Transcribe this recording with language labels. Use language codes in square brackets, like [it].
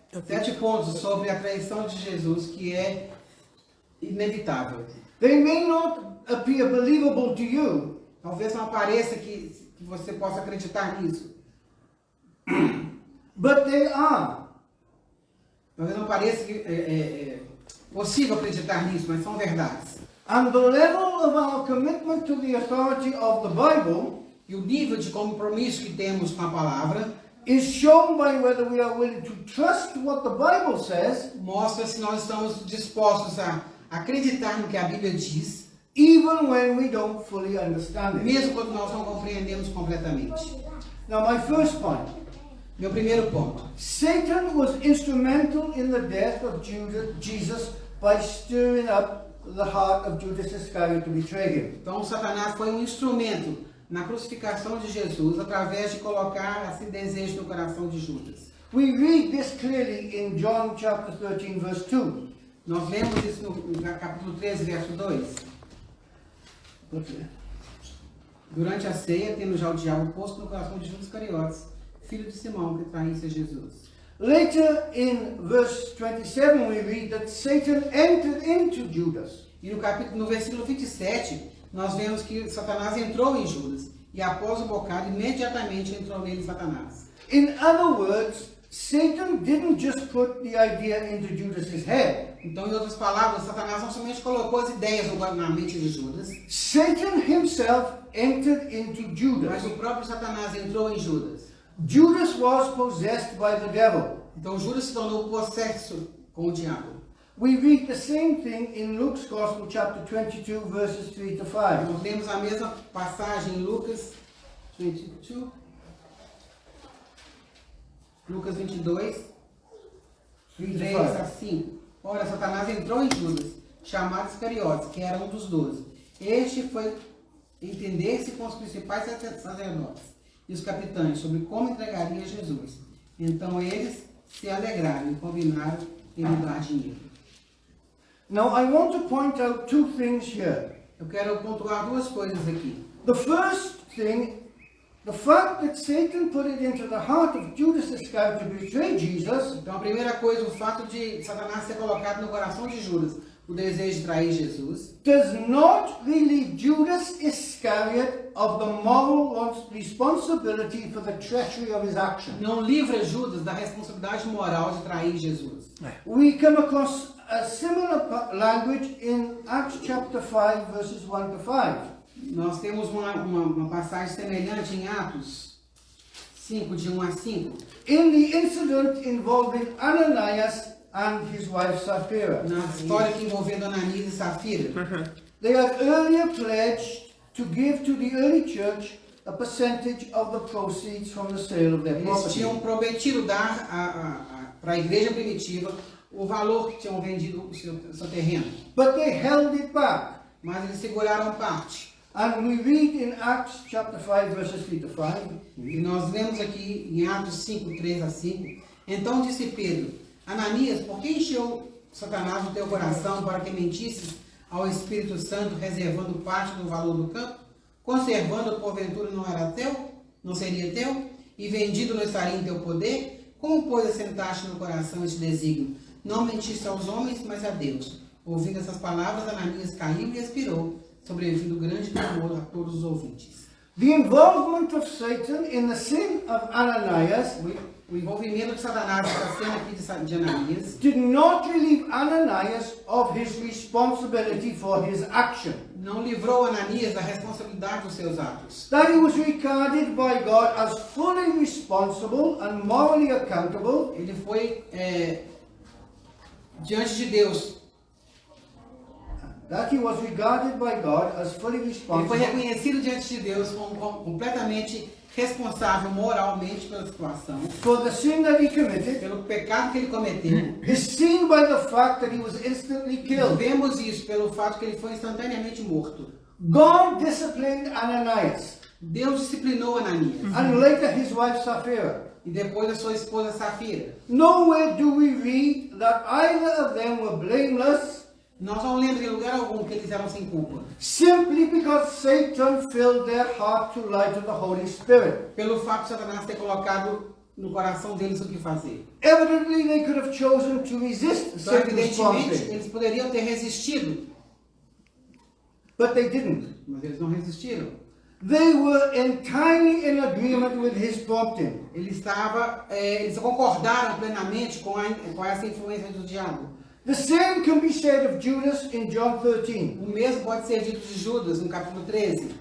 [pt] 7 pontos sobre a traição de Jesus que é inevitável. [en] They may not appear believable to you, [pt] Talvez não pareça que você possa acreditar nisso. [en] but they are. [pt] Talvez não pareça que é possível acreditar nisso, mas são verdades. [en] And the level of our commitment to the authority of the Bible [pt] E o nível de compromisso que temos com a palavra [en] is shown by whether we are willing to trust what the Bible says, [pt] mostra se nós estamos dispostos a acreditar no que a Bíblia diz, [en] even when we don't fully understand it. [pt] mesmo quando nós não compreendemos completamente. [en] Now, my first point. [pt] Meu primeiro ponto. [en] Satan was instrumental in the death of Jesus by stirring up the heart of Judas Iscariot to betray him. [pt] Então, Satanás foi um instrumento na crucificação de Jesus através de colocar esse desejo no coração de Judas. [en] We read this clearly in John chapter 13, verse 2. [pt] Nós lemos isso no capítulo 13, verso 2. Durante a ceia, tendo já o diabo posto no coração de Judas Iscariotes, filho de Simão, que traísse a Jesus. [en] Later in verse 27 we read that Satan entered into Judas. [pt] E no versículo 27, nós vemos que Satanás entrou em Judas. E após o bocado, imediatamente entrou nele Satanás. [en] In other words, Satan didn't just put the idea into Judas's head. [pt] Então, em outras palavras, Satanás não somente colocou as ideias na mente de Judas, [en] Satan himself entered into [pt] mas [en] Judas. [pt] o próprio Satanás entrou em Judas. [en] Judas was possessed by the devil. [pt] Então, Judas se tornou possesso com o diabo. [en] We read the same thing in Luke's Gospel, chapter 22, verses 3 to 5. [pt] Nós temos a mesma passagem em Lucas 22. Lucas 22, [en] 3 [pt] 3 [en] to [pt] a [en] 5. [pt] 5. Ora, Satanás entrou em Judas, chamado Iscariotes, que era um dos 12. Este foi entender-se com os principais sacerdotes e os capitães sobre como entregaria Jesus. Então eles se alegraram e combinaram em lhe dar dinheiro. [en] Now I want to point out 2 things here. [pt] Eu quero pontuar 2 coisas aqui. [en] The first thing, the fact that Satan put it into the heart of Judas Iscariot to betray Jesus [pt] Então a primeira coisa, o fato de Satanás ter colocado no coração de Judas o desejo de trair Jesus, [en] does not relieve Judas Iscariot of the moral responsibility for the treachery of his action. [pt] não livra Judas da responsabilidade moral de trair Jesus. [en] We come across a similar language in Acts chapter 5, verses 1 to 5. [pt] Nós temos uma passagem semelhante em Atos 5, de 1 a 5, [en] In the incident involving Ananias and his wife Sapphira. [pt] na história que envolvendo Ananias e Safira. [en] They had earlier pledged to give to the early church a percentage of the proceeds from the sale of their [pt] Eles [en] property. [pt] tinham prometido dar para a igreja primitiva o valor que tinham vendido o seu terreno, [en] But they held it back. [pt] mas eles seguraram parte. [en] And we read in Acts chapter 5, verses 3 to 5. [pt] E nós vemos aqui em Atos 5, 3 a 5. Então disse Pedro: Ananias, por que encheu Satanás o teu coração para que mentisses ao Espírito Santo, reservando parte do valor do campo? Conservando, porventura, não era teu? Não seria teu? E vendido não estaria em teu poder? Como, pois, assentaste no coração este desígnio? Não mentiste aos homens, mas a Deus. Ouvindo essas palavras, Ananias caiu e expirou, sobrevindo grande temor a todos os ouvintes. [en] The involvement of Satan in the sin of Ananias [pt] O envolvimento de Satanás nessa cena aqui de Ananias [en] did not relieve Ananias of his responsibility for his action. [pt] não livrou Ananias da responsabilidade dos seus atos. [en] That he was regarded by God as fully responsible and morally accountable. [pt] Ele foi diante de Deus. [en] That he was regarded by God as fully [pt] Ele foi reconhecido diante de Deus como completamente responsável moralmente pela situação, [en] for the sin that he committed, [pt] pelo pecado que ele cometeu. [en] is seen by the fact that he was instantly killed. [pt] Vemos isso pelo fato que ele foi instantaneamente morto. [en] God disciplined Ananias. [pt] Deus disciplinou Ananias [en] and later his wife Sapphira. [pt] e depois a sua esposa Safira. [en] Nowhere do we read that either of them were blameless [pt] Nós não lemos em lugar algum que eles eram sem culpa. [en] simply because Satan filled their heart to lie to the Holy Spirit. [pt] Pelo fato de Satanás ter colocado no coração deles o que fazer. [en] Evidently, they could have chosen to resist [pt] Então, [en] Satan's [pt] evidentemente, [en] prompting, [pt] eles poderiam ter resistido, [en] but they didn't. [pt] mas eles não resistiram. [en] They were entirely in agreement with his prompting. [pt] Eles concordaram plenamente com essa influência do diabo. [en] The same can be said of Judas in John 13. [pt] O mesmo pode ser dito de Judas no capítulo 13.